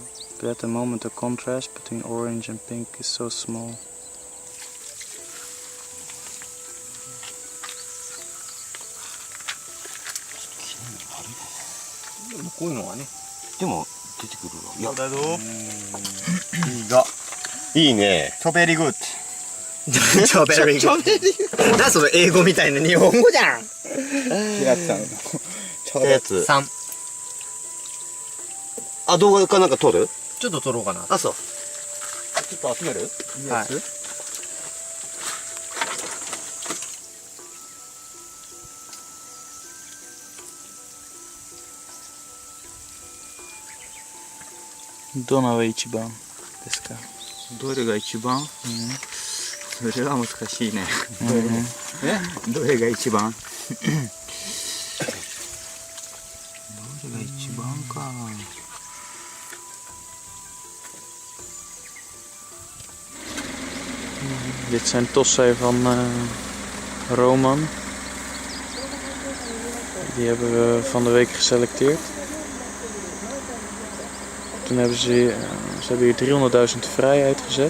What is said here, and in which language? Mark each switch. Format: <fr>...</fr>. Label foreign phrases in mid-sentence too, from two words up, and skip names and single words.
<en>But at the moment the contrast between orange and pink is so small. very good.</en> <ja>超</ja> <en>very good.</en> <ja>何その英語みたいな日本語じゃん。平津さんの。超やつ。3。あ、動画かなんか撮る？ちょっと撮ろうかな。あ、そう。ちょっと集める？いいやつ？はい。どのが一番ですか？どれが一番？それは難しいね。どれが一番？どれが一番か。</ja> <nl>Dit zijn tossen van Roman. Die hebben we van de week geselecteerd. Toen hebben ze hebben hier 300.000 vrij uitgezet.</nl>